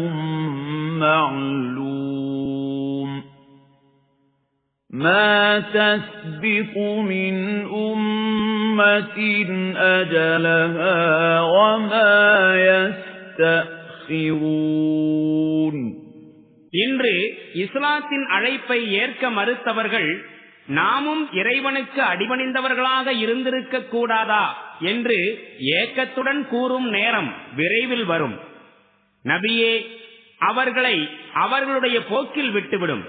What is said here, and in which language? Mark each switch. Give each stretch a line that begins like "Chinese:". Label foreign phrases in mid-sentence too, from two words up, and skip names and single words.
Arabic: معلوم ما تسبق من أمة أجلها وما يستأخرون.
Tamil: இன்று இஸ்லாத்தின் அழைப்பை ஏற்க மறுத்தவர்கள் நாமும் இறைவனுக்கு அடிபணிந்தவர்களாக இருந்திருக்க கூடாதா என்று ஏக்கத்துடன் கூறும் நேரம் விரைவில் வரும். நபியே, அவர்களை அவர்களுடைய போக்கில் விட்டுவிடும்.